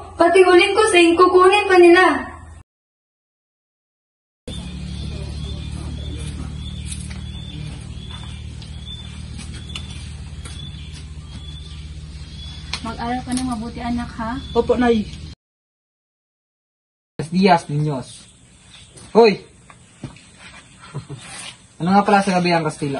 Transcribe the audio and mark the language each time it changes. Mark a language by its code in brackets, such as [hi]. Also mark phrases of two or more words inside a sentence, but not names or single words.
[tl] Pati huling ko sa kukunin pa nila! Mag-aral ka ng mabuti, anak, ha? Opo, Nay. [es] Buenos días, niños. Hoy! [tl] Ano nga pala sa gabi ang Kastila?